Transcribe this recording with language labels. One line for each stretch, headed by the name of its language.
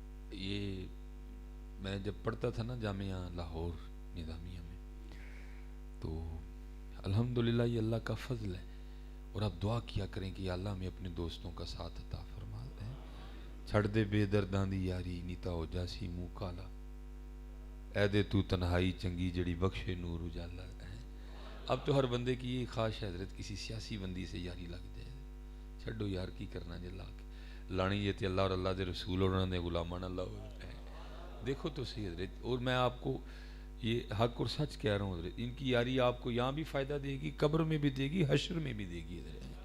Urdu: یہ میں جب پڑھتا تھا نا جامعہ لاہور نظامیہ میں، تو الحمدللہ یہ اللہ کا فضل ہے. اور آپ دعا کیا کریں کہ یا اللہ ہمیں اپنے دوستوں کا ساتھ عطا فرما دے.
Punjabi: چھڑ دے بے درداں دی یاری نیتا ہو جاسی منہ کالا، اے دے تو تنہائی چنگی جڑی بخشے نور اجالا.
Urdu: اب تو ہر بندے کی یہ خواہش ہے حضرت کسی سیاسی بندی سے یاری لگ جائے.
Punjabi: چھڑو یار کی کرنا جے لا کے لانی یہ تے اللہ اور اللہ دے رسول اور انہوں نے غلامان اللہ ہو.
Urdu: دیکھو تو صحیح حضرت، اور میں آپ کو یہ حق اور سچ کہہ رہا ہوں حضرت، ان کی یاری آپ کو یہاں بھی فائدہ دے گی، قبر میں بھی دے گی، حشر میں بھی دے گی حضرت.